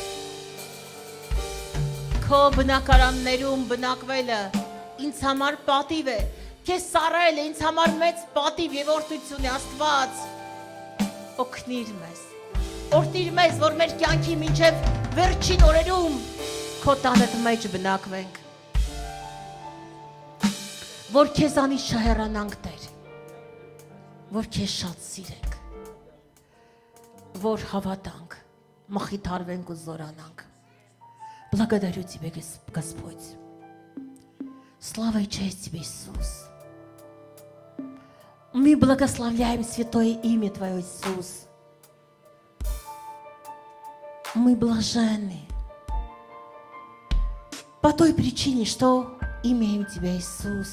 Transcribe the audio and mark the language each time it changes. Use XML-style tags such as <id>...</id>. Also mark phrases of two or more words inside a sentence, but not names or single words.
<hy>Քո բնակարաններում բնակվելը ինձ համար պատիվ է, քեզ ծառայելը ինձ համար մեծ պատիվ եւ օրհնություն է, Աստված։ Օգնիր մեզ, օրհնիր մեզ, որ մեր կյանքի մինչև վերջին օրերում քո տանդ մեջ բնակվենք։ որ քեզանից չհեռանանք Տեր, որ քեզ շատ սիրենք, որ հավատանք, մխիթարվենք ու զորանանք.</hy> <ru>Благодарю Тебя, Господь. Слава и честь Тебе, Иисус. Мы благословляем святое имя Твое, Иисус. Мы блаженны по той причине, что имеем Тебя, Иисус.</ru>